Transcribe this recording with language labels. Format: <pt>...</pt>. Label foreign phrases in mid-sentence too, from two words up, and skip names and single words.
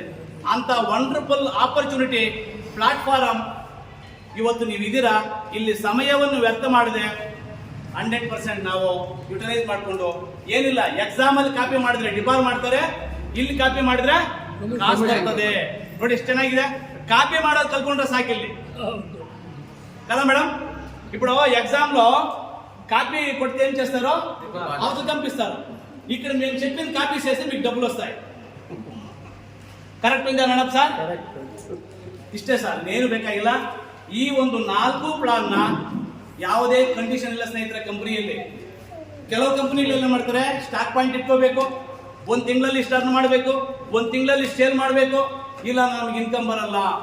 <kn>ಅಂತ</kn> <en>wonderful opportunity platform</en> <kn>ಇವತ್ತು ನೀವಿದ್ದೀರಾ. ಇಲ್ಲಿ ಸಮಯವನ್ನು ವ್ಯರ್ಥ ಮಾಡಿದೆ 100% ನಾವು ಯುಟಿಲೈಸ್ ಮಾಡಿಕೊಂಡು, ಏನಿಲ್ಲ ಎಕ್ಸಾಮಲ್ಲಿ ಕಾಪಿ ಮಾಡಿದ್ರೆ ಡಿಪಾರ್ ಮಾಡ್ತಾರೆ, ಇಲ್ಲಿ ಕಾಪಿ ಮಾಡಿದ್ರೆ ಕಾಸು ಬರ್ತದೆ. ನೋಡಿ ಎಷ್ಟು ಚೆನ್ನಾಗಿದೆ. ಕಾಪಿ ಮಾಡೋದು ಕಲ್ಕೊಂಡ್ರೆ ಸಾಕಿಲ್ಲಿ</kn> <te>కదా మేడం. ఇప్పుడు ఎగ్జామ్లో కాపీ కొడితే ఏం చేస్తారో అవతల పంపిస్తారు. ఇక్కడ మేము చెప్పిన కాపీ చేస్తే మీకు డబ్బులు వస్తాయి.</te> <kn>ಕರೆಕ್ಟ್ ಇಂದ ನಡಪ್ ಸರ್? ಇಷ್ಟೇ ಸರ್, ಏನು ಬೇಕಾಗಿಲ್ಲ. ಈ ಒಂದು 4 ಪ್ಲಾನ್ನ ಯಾವುದೇ ಕಂಡೀಷನ್ ಇಲ್ಲ ಸ್ನೇಹಿತರೆ. ಕಂಪನಿಯಲ್ಲಿ ಕೆಲವು ಕಂಪನಿಗಳು ಏನು ಮಾಡ್ತಾರೆ,</kn> <en>stock point</en> <kn>ಇಟ್ಕೋಬೇಕು, 1 ತಿಂಗಳಲ್ಲಿ ಇಷ್ಟು ಅರ್ನ್ ಮಾಡಬೇಕು, 1 ತಿಂಗಳಲ್ಲಿ ಸೇಲ್ ಮಾಡಬೇಕು, ಇಲ್ಲ ನಮ್ಗೆ ಇನ್ಕಮ್ ಬರಲ್ಲ.</kn>